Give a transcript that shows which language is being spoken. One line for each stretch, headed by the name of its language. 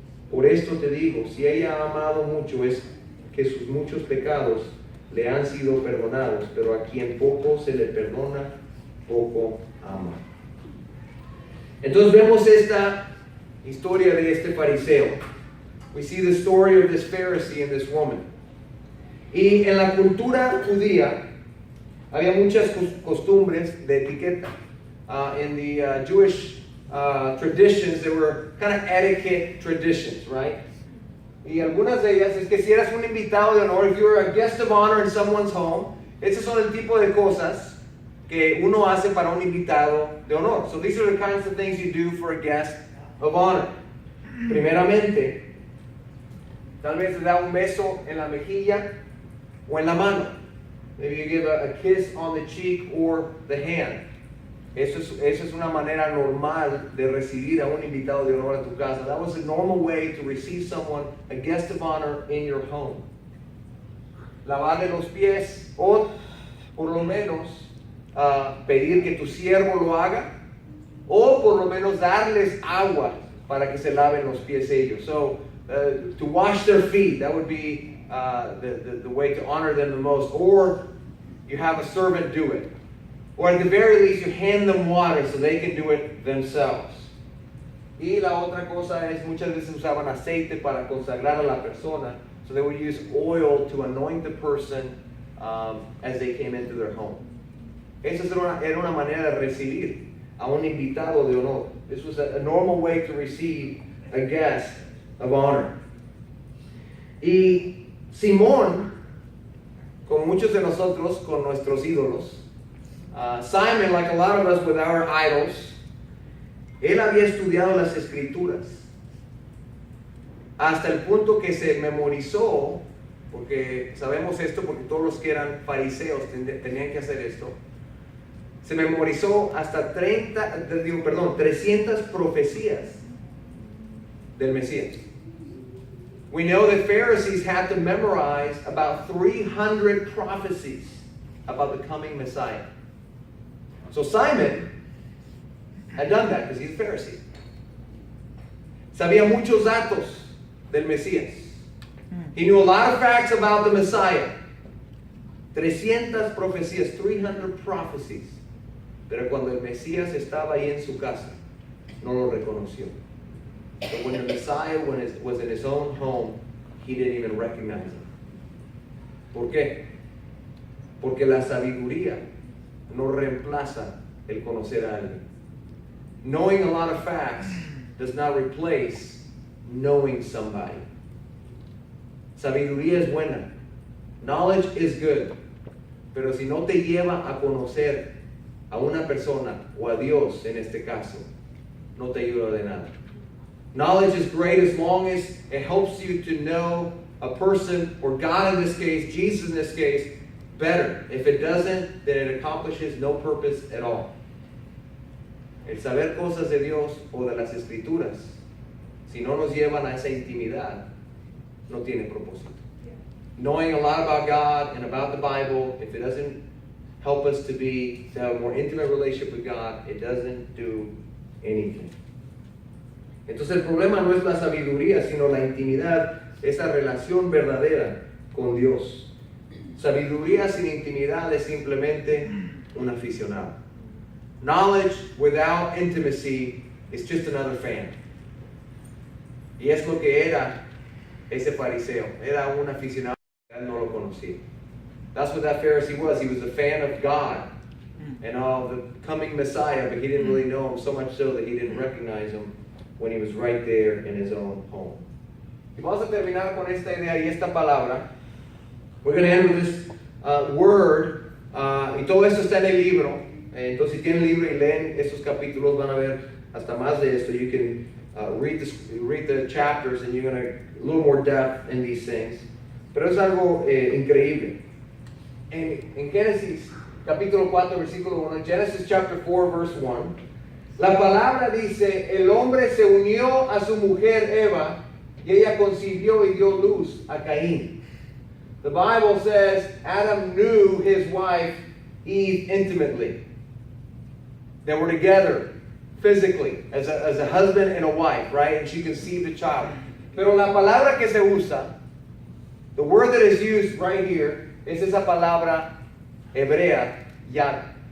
Spanish: Por esto te digo, si ella ha amado mucho, es que sus muchos pecados le han sido perdonados, pero a quien poco se le perdona, poco ama. Entonces vemos esta historia de este fariseo.
English: We see the story of this Pharisee and this woman.
Spanish: Y en la cultura judía había muchas costumbres de etiqueta.
English: In the Jewish traditions, there were kind of etiquette traditions, right?
Spanish: Y algunas de ellas es que si eras un invitado de honor,
English: if you were a guest of honor in someone's home,
Spanish: esos son el tipo de cosas que uno hace para un invitado de honor.
English: So these are the kinds of things you do for a guest of honor.
Spanish: Primeramente, Tal vez le da un beso en la mejilla o en la mano.
English: Maybe you give a kiss on the cheek or the hand.
Spanish: Eso es una manera normal de recibir a un invitado de honor a tu casa.
English: That was a normal way to receive someone, a guest of honor in your home.
Spanish: Lavarle los pies o por lo menos pedir que tu siervo lo haga o por lo menos darles agua para que se laven los pies ellos.
English: So to wash their feet, that would be the way to honor them the most. Or you have a servant do it. Or at the very least, you hand them water so they can do it themselves.
Spanish: Y la otra cosa es, muchas veces usaban aceite para consagrar a la persona.
English: So they would use oil to anoint the person as they came into their home.
Spanish: Esa era una manera de recibir a un invitado de honor.
English: This was a normal way to receive a guest of honor.
Spanish: Y Simón, como muchos de nosotros con nuestros ídolos,
English: Simon, like a lot of us with our idols,
Spanish: él había estudiado las escrituras hasta el punto que se memorizó, porque sabemos esto porque todos los que eran fariseos tenían que hacer esto, se memorizó hasta 300 profecías del Mesías.
English: We know that Pharisees had to memorize about 300 prophecies about the coming Messiah. So Simon had done that because he's a Pharisee.
Spanish: Sabía muchos datos del Mesías.
English: He knew a lot of facts about the Messiah. 300 profecías, 300 prophecies.
Spanish: Pero cuando el Mesías estaba ahí en su casa, no lo reconoció.
English: But when the Messiah was in his own home, he didn't even recognize him.
Spanish: ¿Por qué? Porque la sabiduría no reemplaza el conocer a alguien.
English: Knowing a lot of facts does not replace knowing somebody.
Spanish: Sabiduría es buena.
English: Knowledge is good.
Spanish: Pero si no te lleva a conocer a una persona o a Dios en este caso, no te ayuda de nada.
English: Knowledge is great as long as it helps you to know a person, or God in this case, Jesus in this case, better. If it doesn't, then it accomplishes no purpose at all.
Spanish: El saber cosas de Dios o de las Escrituras, si no nos llevan a esa intimidad, no tiene propósito.
English: Knowing a lot about God and about the Bible, if it doesn't help us to have a more intimate relationship with God, it doesn't do anything.
Spanish: Entonces el problema no es la sabiduría, sino la intimidad, esa relación verdadera con Dios. Sabiduría sin intimidad es simplemente un aficionado.
English: Knowledge without intimacy is just another fan.
Spanish: Y es lo que era ese fariseo. Era un aficionado, él no lo conocía.
English: That's what that Pharisee was. He was a fan of God and of the coming Messiah, but he didn't really know him, so much so that he didn't recognize him when he was right there in his own home.
Spanish: Y vamos a terminar con esta idea y esta palabra.
English: We're going to end with this word,
Spanish: y todo esto está en el libro. Entonces, si tienen el libro y leen estos capítulos, van a ver hasta más de esto.
English: You can read the chapters, and you're going to a little more depth in these things.
Spanish: Pero es algo increíble. En Génesis capítulo 4, versículo 1,
English: Genesis chapter 4, verse 1,
Spanish: la palabra dice: el hombre se unió a su mujer Eva, y ella concibió y dio luz a Caín.
English: The Bible says Adam knew his wife Eve intimately. They were together physically as a husband and a wife, right? And she conceived a child.
Spanish: Pero la palabra que se usa,
English: the word that is used right here,
Spanish: es esa palabra hebrea, yad.